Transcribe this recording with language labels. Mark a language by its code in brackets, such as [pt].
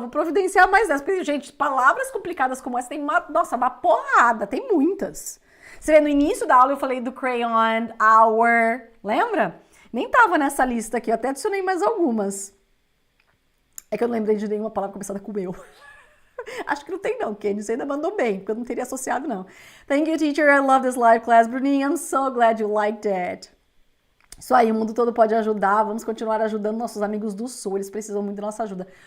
[pt] Vou providenciar mais dessas. Porque, gente, palavras complicadas como essa tem uma porrada, tem muitas. Você vê, no início da aula eu falei do crayon, hour, lembra? Nem tava nessa lista aqui, eu até adicionei mais algumas. É que eu não lembrei de nenhuma palavra começada com eu. Acho que não tem não, Kenny, você ainda mandou bem, porque eu não teria associado não. [en] Thank you, teacher, I love this live class. Bruninho, I'm so glad you liked it. [pt] Isso aí, o mundo todo pode ajudar, vamos continuar ajudando nossos amigos do Sul, eles precisam muito da nossa ajuda.